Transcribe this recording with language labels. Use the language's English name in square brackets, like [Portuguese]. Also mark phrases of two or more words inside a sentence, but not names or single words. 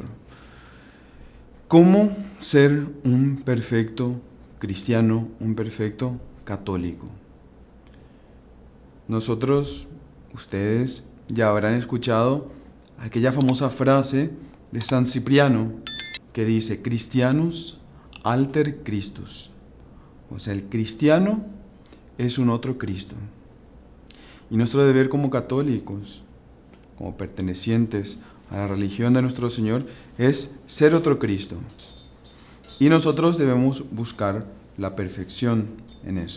[Spanish] ¿Cómo ser un perfecto cristiano, un perfecto católico? Ustedes ya habrán escuchado aquella famosa frase de San Cipriano que dice: [Latin] Christianus alter Christus. [Spanish] O sea, el cristiano es un otro Cristo. Y nuestro deber como católicos, como pertenecientes a la religión de nuestro Señor, es ser otro Cristo. Y nosotros debemos buscar la perfección en eso.